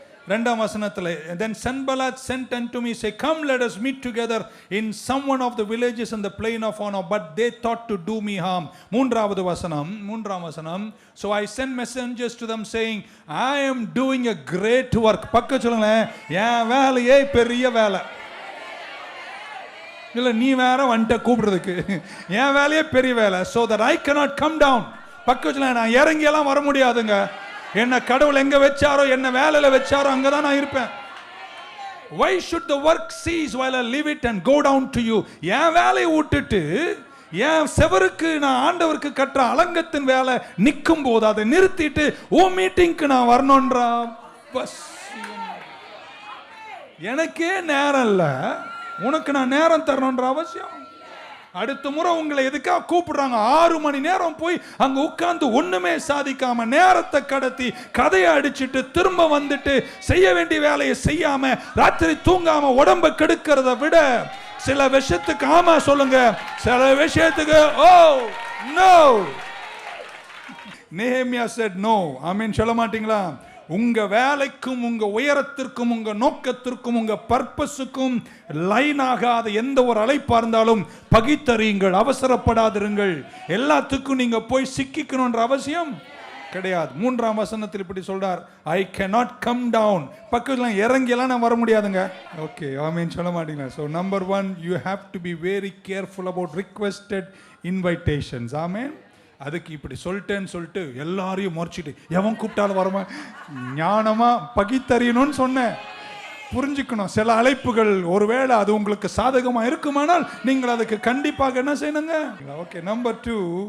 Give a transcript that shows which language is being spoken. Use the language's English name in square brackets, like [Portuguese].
[Tamil] 2ஆம் வசனத்தில், [English] then Sanballat sent unto me, say, come let us meet together in some one of the villages in the plain of Ono, but they thought to do me harm. [Tamil] 3ஆம் வசனம், [English] so I sent messengers to them saying, I am doing a great work. [Tamil] பக்க சொல்லுங்களேன், என் வேலையே பெரிய வேலை. இல்லை நீ வேற வந்துட்ட கூப்பிடுறதுக்கு, என் வேலையே பெரிய வேலை. [English] so that I cannot come down. [Tamil] பக்கத்தில் நான் இறங்கியெல்லாம் வர முடியாதுங்க. என்ன கடவுள் எங்க வச்சாரோ, என்ன வேலையில வச்சாரோ அங்கதான் நான் இருப்பேன். [English] why should the work cease while I leave it and go down to you? [Tamil] என் வேலையை விட்டுட்டு என் செவருக்கு நான் ஆண்டவருக்கு கட்டுற அலங்கத்தின் வேலை நிற்கும் போது அதை நிறுத்திட்டு ஓ மீட்டிங்க்கு நான் வரணும்ன்றா. பஸ் எனக்கே நேரம் இல்லை, உனக்கு நான் நேரம் தரணுன்ற அவசியம். அடுத்த முறை உங்களை எதுக்காக கூப்பிடுறாங்க, 6 மணி நேரம் போய் அங்க உட்கார்ந்து ஒண்ணுமே சாதிக்காம நேரத்தை கடத்தி கதையை அடிச்சுட்டு திரும்ப வந்துட்டு செய்ய வேண்டிய வேலையை செய்யாம ராத்திரி தூங்காம உடம்ப கெடுக்கிறத விட சில விஷயத்துக்கு ஆமா சொல்லுங்க, சில விஷயத்துக்கு ஓ நோ. [English] நெகேமியா said no. [Tamil] ஆமென் சொல்ல மாட்டீங்களா? உங்க வேலைக்கும் உங்க உயரத்திற்கும் உங்க நோக்கத்திற்கும் உங்க பர்பஸுக்கும் லைன் ஆகாத எந்த ஒரு அழைப்பா இருந்தாலும் பகித்தறியுங்கள், அவசரப்படாதிருங்கள். எல்லாத்துக்கும் நீங்க போய் சிக்கிக்கணும்ன்ற அவசியம் கிடையாது. 3ஆம் வசனத்தில் இப்படி சொல்றார், [English] I cannot come down. [Tamil] பக்கத்துல இறங்கியெல்லாம் நான் வர முடியாதுங்க. ஓகே, ஆமென் சொல்ல மாட்டீங்களா? [English] So number 1, you have to be very careful about requested invitations. [Tamil] ஆமென். அதுக்கு இப்படி சொல்லிட்டு எல்லாரையும் முறைச்சிட்டு எவன் கூப்பிட்டாலும் வரமா ஞானமா பகித்தறியணும்னு சொன்னேன். புரிஞ்சுக்கணும், சில அழைப்புகள் ஒருவேளை அது உங்களுக்கு சாதகமா இருக்குமானால் நீங்கள் அதுக்கு கண்டிப்பாக என்ன செய்யணுங்க. Okay, number 2,